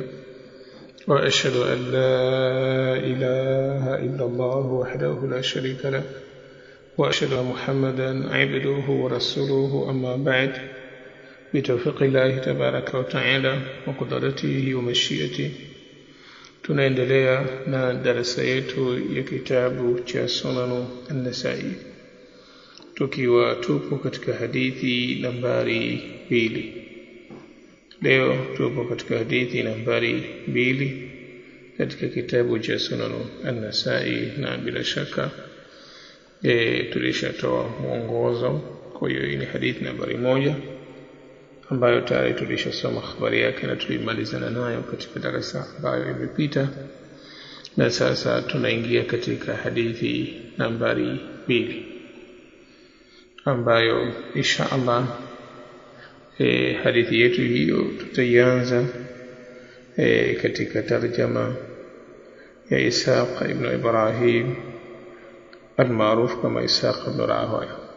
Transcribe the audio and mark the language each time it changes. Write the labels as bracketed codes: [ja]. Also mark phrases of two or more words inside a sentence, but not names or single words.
[ar] وأشهد أن لا إله إلا الله وحده لا شريك له وأشهد أن محمدا عبده ورسوله. أما بعد، بتوفيق الله تبارك وتعالى وقدرته ومشيئته [sw] tunaendelea na darasa yetu ya kitabu cha Sunan an-Nasa'i, tukiwa tupo katika hadithi nambari 2. Leo tupo katika hadithi nambari 2 katika kitabu cha Sunan an-Nasa'i, na bila shaka tulishatoa mwongozo. Kwa hiyo ni hadithi nambari 1 ambayo tayari tulishasoma habari yake na tulimalizana nayo katika darasa ambayo imepita, na sasa tunaingia katika hadithi nambari 2 ambayo [ar] إن شاء الله [sw] hadithi yetu hiyo tutaianza katika tarjama ya Ishaq ibn Ibrahim almaruf kama Ishaq ibn Rahoya.